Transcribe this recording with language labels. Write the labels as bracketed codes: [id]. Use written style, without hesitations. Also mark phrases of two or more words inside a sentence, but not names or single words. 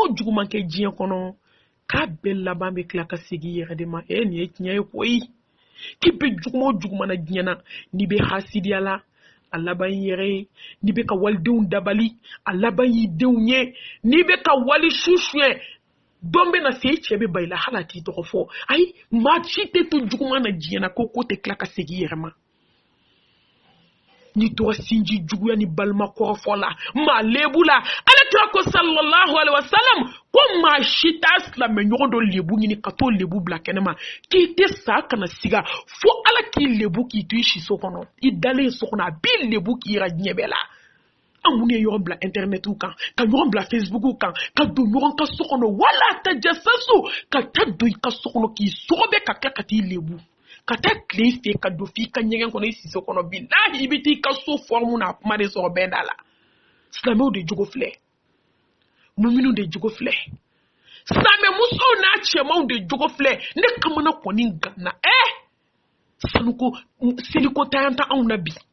[bm] o juguman kɛ diɲɛ kɔnɔ k'a bɛɛ laban bɛ tila ka segin i yɛrɛ de ma nin ye tiɲɛ ye koyi k'i be juguma o juguman na diɲɛ na n'i bɛ hasidiya la a laban y'i yɛrɛ ye n'i bɛ ka walidenw dabali a laban y'i denw ye n'i bɛ ka wali su suɲɛ don bɛ na se i cɛ bɛ ba i la hali a t'i tɔgɔ fɔ ayi maa si tɛ to juguman na diɲɛ na ko tɛ tila ka segin i yɛrɛ ma ni tora sinji juguya ni balima kɔrɔfɔ la maa lebu la ale kira ko [ar] صلى الله عليه وسلم [bm] ko maa si t'a silamɛ ɲɔgɔn dɔ lebu ɲini ka t'o lebu bila kɛnɛma k'i tɛ sa kana siga fo ala k'i lebu k'i to i siso kɔnɔ i dalen so kɔnɔ a b'i lebu k'i yira diɲɛ bɛɛ la an mun ye ɲɔgɔn bila internetiw kan ka ɲɔgɔn bila facebookiw kan ka don ɲɔgɔn ka so kɔnɔ wala tajassasu ka taa don i ka so kɔnɔ k'i sɔgɔbɛ ka kɛ ka t'i lebu ka taa tile fɛ ka don f'i ka ɲɛgɛn kɔnɔ i siso kɔnɔ bilahi i bɛ t'i ka so forme n'a kuma de sɔrɔ bɛɛ da la silamɛw de jogo filɛ muminun de jogo filɛ silamɛ musow n'a cɛmanw de jogo filɛ ne kamana kɔni ganna sanuko seliko tanya ta anw na bi